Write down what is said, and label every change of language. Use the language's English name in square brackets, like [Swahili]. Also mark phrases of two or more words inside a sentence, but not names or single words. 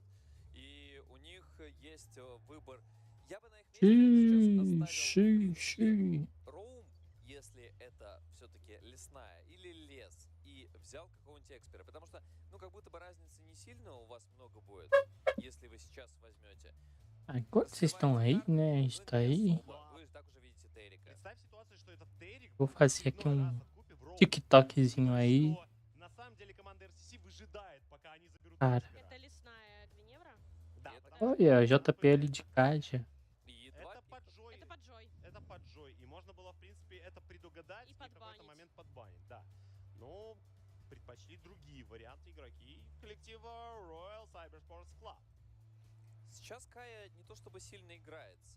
[Russian] И у них есть выбор. Я бы на их месте сейчас оставил роум, если это все-таки лесная, или лес, и взял какого-нибудь экспера. Потому что, ну, как будто бы разницы не сильно у вас много будет, если вы сейчас возьмете. [Portuguese] Enquanto vocês estão aí, né? Está aí. Vou fazer aqui TikTokzinho aí. Cara. Olha, JPL de caixa. [Russian] Это поджой. Это поджой. И можно было, в принципе, это предугадать и в какой-то момент подбанить. Да. Но предпочли другие варианты игроки коллектива Royal Cybersports Club. Сейчас Кая не то чтобы сильно играется.